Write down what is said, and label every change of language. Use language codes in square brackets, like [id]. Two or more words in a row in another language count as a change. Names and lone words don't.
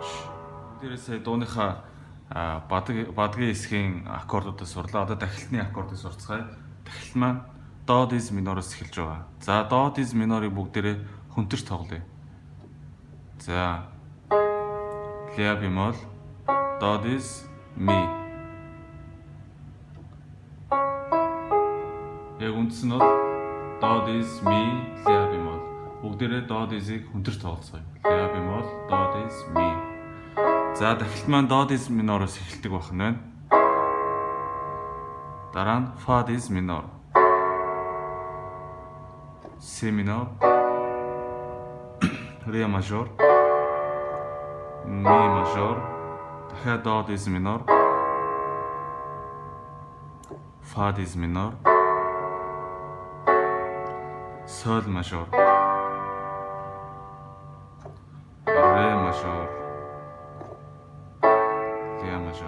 [mn] Дээрээс дууныхаа бадгийн хэсгийн аккордуудыг сурлаа. Одоо дахилтны аккордыг сурцгаая. Дахилт маань до диез минороос эхэлж байгаа. За до диез минорыг бүгдээрээ хөнтөрч тоглоё. За ля бемол, до диез ми. Яг үндс нь бол до диез ми, ля бемол. Бүгдээрээ до диезийг хөнтөрч тоглоцгоё. Ля бемол, до диез ми. За дахилт маань до диез минороос эхэлдэг байх нь байна. Дараа нь фа диез минор. Si minor, Re major, Mi major, дахиад Do diез minor, Fa diез minor, Sol major, Re major, Ля major.